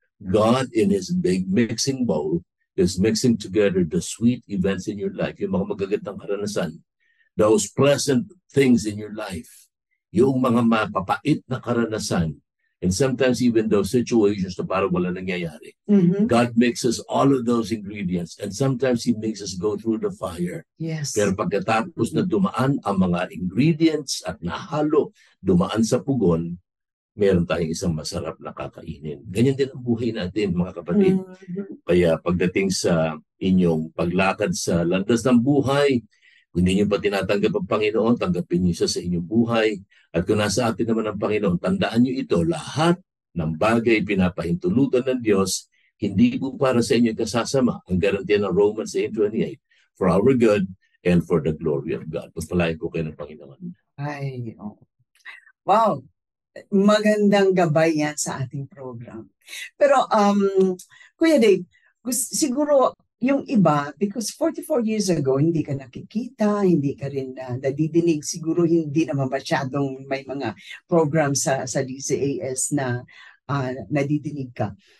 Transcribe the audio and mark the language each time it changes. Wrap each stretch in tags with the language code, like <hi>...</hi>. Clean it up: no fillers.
<en>God in His big mixing bowl is mixing together the sweet events in your life,</en> <tl>yung mga magagandang karanasan,</tl> <en>those pleasant things in your life,</en> <tl>yung mga mapapait na karanasan,</tl> <en>and sometimes even those situations</en> <tl>na parang wala nangyayari.</tl> <en>God mixes all of those ingredients and sometimes He makes us go through the fire. Yes.</en> <tl>Pero pagkatapos na dumaan ang mga ingredients at nahalo, dumaan sa pugon, meron tayong isang masarap na kakainin. Ganyan din ang buhay natin, mga kapatid. Kaya pagdating sa inyong paglakad sa landas ng buhay, kung hindi niyo pa tinatanggap ang Panginoon, tanggapin niyo siya sa inyong buhay. At kung nasa atin naman ang Panginoon, tandaan niyo ito, lahat ng bagay pinapahintulutan ng Diyos, hindi po para sa inyo kasasama. Ang garantiya ng</tl> <en>Romans 8:28, for our good and for the glory of God.</en> <tl>Pagpalain ko kayo ng Panginoon. Ay, oh. Wow. Magandang gabay yan sa ating program. Pero, Kuya Dave, siguro yung iba,</tl> <en>because 44 years ago,</en> <tl>hindi ka nakikita, hindi ka rin nadidinig, siguro hindi naman masyadong may mga program sa DCAS na nadidinig ka.</tl>